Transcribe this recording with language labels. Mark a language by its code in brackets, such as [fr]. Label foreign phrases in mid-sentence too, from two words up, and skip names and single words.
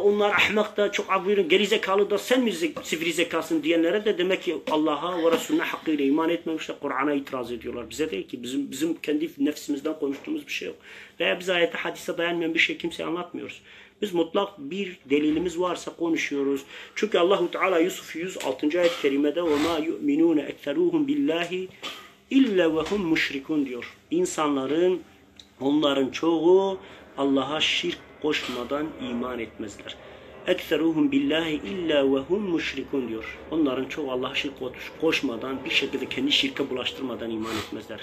[tr] Onlar ahmak da çok abirin, gerizekalı da sen mi sivri zekasın diyenlere de demek ki Allah'a ve Resulüne hakkıyla iman etmemişler. Kur'an'a itiraz ediyorlar. Bize değil ki bizim kendi nefsimizden konuştuğumuz bir şey yok. Veya biz ayete hadise dayanmayan bir şey kimseye anlatmıyoruz. Biz mutlak bir delilimiz varsa konuşuyoruz. Çünkü Allahu Teala Yusuf 106. [ar] ayet-i kerimede وَمَا يُؤْمِنُونَ اَكْتَرُوهُمْ بِاللّٰهِ إلا وهم مشركون diyor. [tr] İnsanların, onların çoğu Allah'a şirk koşmadan iman etmezler. [ar] أكثرهم بالله إلا وهم مشركون diyor. [tr] Onların çoğu Allah'a şirk koşmadan, bir şekilde kendi şirke bulaştırmadan iman etmezler.